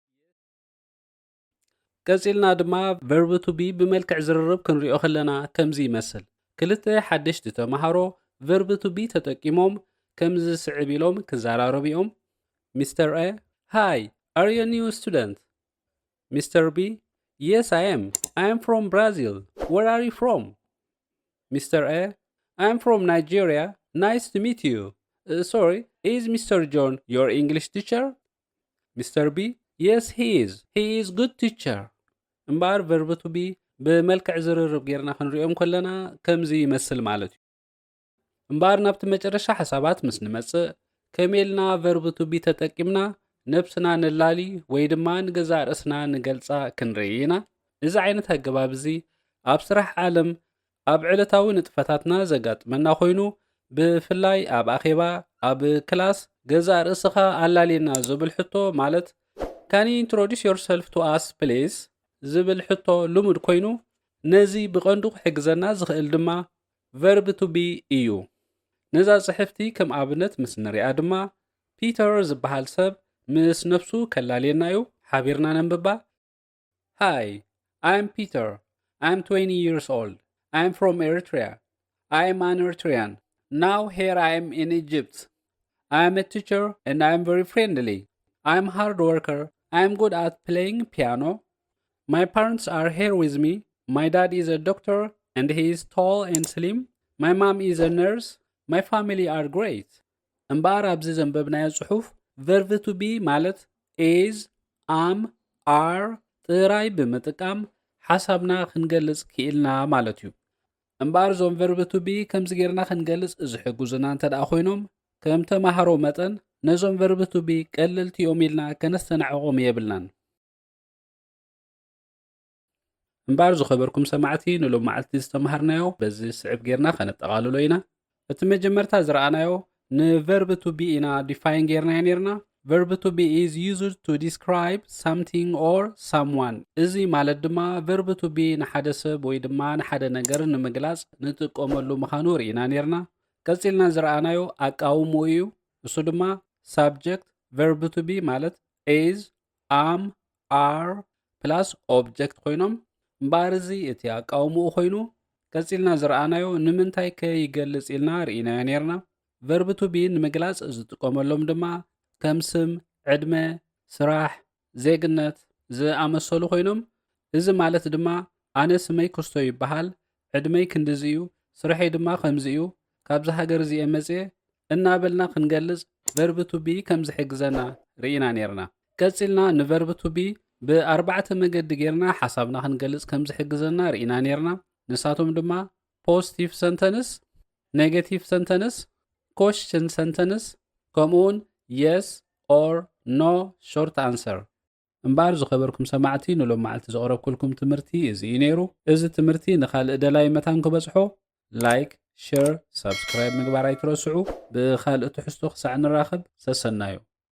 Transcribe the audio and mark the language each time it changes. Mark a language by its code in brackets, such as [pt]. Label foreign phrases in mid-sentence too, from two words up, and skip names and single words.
[ti] ቀፂልና ድማ [en] verb to be [ti] ብመልክዕ ዝርርብ ክንሪኦ ከለና ከምዚ ይመስል ክልተ ሓደሽቲ ተማሃሮ [en] verb to be [ti] ተጠቂሞም ከምዚ ስዕብ ኢሎም ክዘራረቡ እዮም Mr. [en] A Hi, are you a new student? Mr. B Yes, I am. I am from Brazil. Where are you from? Mr. A I am from Nigeria. Nice to meet you. Sorry, is Mr. John your English teacher? Mr. B Yes, he is. He is good teacher. [ti] እምበር [en] verb to be [ti] ብመልክዕ ዝርርብ ጌርና ክንሪኦም ከለና ከምዚ ይመስል ማለት እዩ እምበር ናብቲ መጨረሻ ሓሳባት ምስ ንመጽእ ከመይልና [en] verb to be [ti] ተጠቂምና ነብስና ንላሊ ወይ ድማ ንገዛ ርእስና ንገልጻ ክንርኢ ኢና እዚ ዓይነት ኣገባብ እዚ ኣብ ስራሕ ዓለም ኣብ ዕለታዊ ንጥፈታትና ዘጋጥመና ኮይኑ ብፍላይ ኣብ ኣኼባ ኣብ ክላስ ገዛ ርእስኻ ኣላሊና ዝብል ሕቶ ማለት [en] Can you introduce yourself to us please [ti] ዝብል ሕቶ ልሙድ ኮይኑ ነዚ ብቐንዱ ክሕግዘና ዝኽእል ድማ [en] verb to be [ti] እዩ ነዛ ጽሕፍቲ ከም ኣብነት ምስ ንሪኣ ድማ ፒተር ዝበሃል ሰብ ምስ ነፍሱ ከላልየና እዩ ሓቢርና ነንብባ [en] Hi, I am Peter. I am 20 years old. I am from Eritrea. I am an Eritrean. Now here I am in Egypt. I am a teacher and I am very friendly. I am a hard worker. I am good at playing piano. My parents are here with me. My dad is a doctor and he is tall and slim. My mom is a nurse. My family are great. [ti] እምበር ኣብዚ ዘንበብናዮ ጽሑፍ [en] verb to be [ti] ማለት [en] is, am, are [ti] ጥራይ ብምጥቃም ሓሳብና ክንገልጽ ክኢልና ማለት እዩ እምበር ዞም [en] verb to be [ti] ከምዚ ጌርና ክንገልጽ ዝሕግዙና እንተደኣ ኮይኖም ከም ተማሃሮ መጠን ነዞም [en] verb to be [ti] ቀለልቲ እዮም ኢልና ከነስተናዕቖም የብልናን እምበር ዝኸበርኩም ሰማዕቲ ንሎም መዓልቲ ዝተምሃርናዮ በዚ ስዕብ ጌርና ከነጠቓልሎ ኢና እቲ መጀመርታ ዝረኣናዮ ን [en] verb to be [ti] ኢና ዲፋይን ጌርና ነርና [en] verb to be is used to describe something or someone [ti] እዚ ማለት ድማ [en] verb to be [ti] ንሓደ ሰብ ወይ ድማ ንሓደ ነገር ንምግላጽ ንጥቀመሉ ምዃኑ ርኢና ነርና ቀፂልና ዝረኣናዮ ኣቃውሞ እዩ እሱ ድማ [en] subject verb to be [ti] ማለት [en] is, am, are plus object [ti] ኮይኖም እምበር እዚ እቲ ኣቃውሞኡ ኮይኑ ቀፂልና ዝረኣናዮ ንምንታይ ከይገልጽ ኢልና ርኢናዮ ነርና [en] verb to be [ti] ንምግላጽ ዝጥቀመሎም ድማ ከም ስም ዕድመ ስራሕ ዜግነት ዝኣመሰሉ ኮይኖም እዚ ማለት ድማ ኣነ ስመይ ክስቶ ይበሃል ዕድመይ ክንዲዚ እዩ ስራሐይ ድማ ከምዚ እዩ ካብዚ ሃገር እዚ መጽእ እናበልና ክንገልጽ [en] verb to be [ti] ከም ዝሕግዘና ርኢና ነርና ቀፂልና ንverb [en] to be [ti] ብኣርባዕተ መገዲ ጌርና ሓሳብና ክንገልጽ ከም ዝሕግዘና ርኢና ነርና ንሳቶም ድማ [en] positive sentence negative sentence question sentence [ti] ከምኡውን [en] yes or no short answer [ti] እምበር ዝኸበርኩም ሰማዕቲ ንሎም መዓልቲ ዘቕረብኩልኩም ትምህርቲ እዚ እዩ ነይሩ እዚ ትምህርቲ ንኻልእ ደላይ መታን ክበጽሖ [en] like share subscribe [ti] ምግባር ኣይትረስዑ ብኻልእ ትሕዝቶ ክሳዕ ንራኸብ ሰሰናዮ